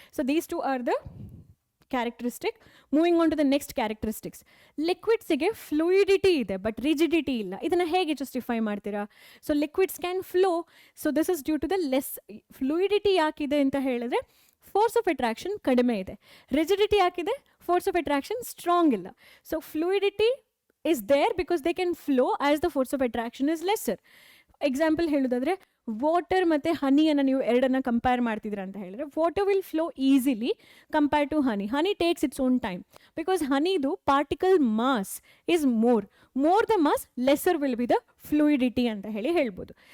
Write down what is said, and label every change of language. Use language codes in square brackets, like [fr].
[en] So these two are the characteristic. Moving on to the next characteristics. [kn] ಲಿಕ್ವಿಡ್ಸಿಗೆ ಫ್ಲೂಯಿಡಿಟಿ ಇದೆ but rigidity ಇಲ್ಲ. ಇದನ್ನು ಹೇಗೆ justify ಮಾಡ್ತೀರಾ? [en] So liquids can flow, so this is due to the less. [kn] ಫ್ಲೂಯಿಡಿಟಿ ಯಾಕಿದೆ ಅಂತ ಹೇಳಿದ್ರೆ force of attraction ಕಡಿಮೆ ಇದೆ. Rigidity ಯಾಕಿದೆ? Force of attraction strong ಇಲ್ಲ. [en] So fluidity is there because they can flow as the force of attraction is lesser. [kn] Example ಹೇಳೋದಾದ್ರೆ water ಮತ್ತು ಹನಿಯನ್ನು ನೀವು ಎರಡನ್ನು compare ಮಾಡ್ತಿದ್ದೀರಾ ಅಂತ ಹೇಳಿದ್ರೆ [en] Water will flow easily compare to honey takes its own time because ಹನಿದು particle mass is more the mass lesser will be the fluidity ಅಂತ ಹೇಳ್ಬೋದು.